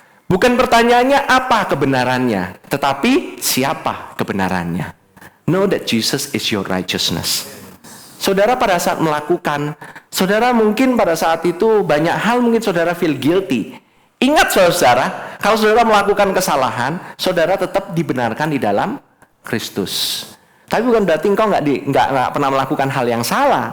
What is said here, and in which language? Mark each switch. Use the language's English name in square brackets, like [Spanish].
[Indonesian] Bukan pertanyaannya apa kebenarannya, tetapi siapa kebenarannya. [English] Know that Jesus is your righteousness. [Indonesian] Saudara pada saat melakukan, saudara mungkin pada saat itu banyak hal mungkin saudara [English] feel guilty. [Indonesian] Ingat saudara, kalau saudara melakukan kesalahan, saudara tetap dibenarkan di dalam Kristus. Tapi bukan berarti engkau nggak pernah melakukan hal yang salah.